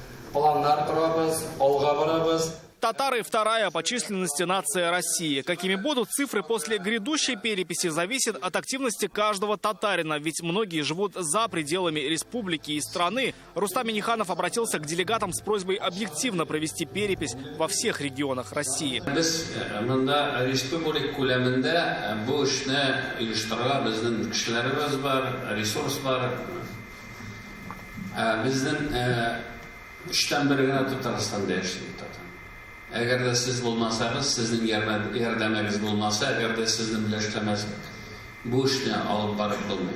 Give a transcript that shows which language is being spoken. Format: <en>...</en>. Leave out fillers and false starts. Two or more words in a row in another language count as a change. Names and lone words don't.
<ru>Татары – вторая по численности нация России. Какими будут цифры после грядущей переписи, зависит от активности каждого татарина. Ведь многие живут за пределами республики и страны. Рустам Минниханов обратился к делегатам с просьбой объективно провести перепись во всех регионах России.</ru> <tt>Әгәр дә сез булмасагыз, сезнең ярдәмегез булмаса, әгәр дә сезнең беләшмәгез бу эшне алып барып булмый.</tt>